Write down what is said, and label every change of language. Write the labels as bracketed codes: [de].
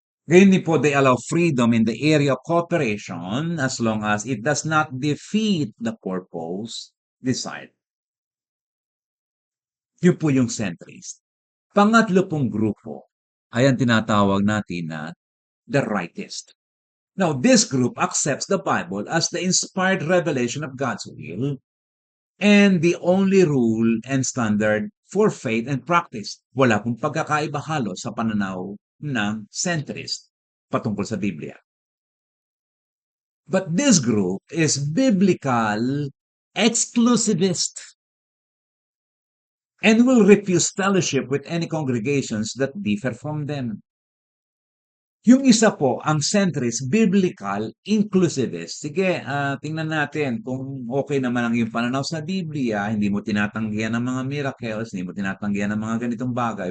[tl] Ngayon po, [en] they allow freedom in the area of cooperation as long as it does not defeat the purpose desired. [tl] Yun po yung centrist. Pangatlo pong grupo ay ang tinatawag natin na the rightist. [en] Now, this group accepts the Bible as the inspired revelation of God's will and the only rule and standard for faith and practice. [tl] Wala pong pagkakaiba halos sa pananaw ng centrist patungkol sa Biblia. [en] But this group is biblical exclusivist and will refuse fellowship with any congregations that differ from them. [tl] Yung isa po, ang centrist, biblical, inclusivist. Sige, tingnan natin kung okay naman ang iyong pananaw sa Biblia, hindi mo tinatanggihan ng mga miracles, hindi mo tinatanggihan ng mga ganitong bagay.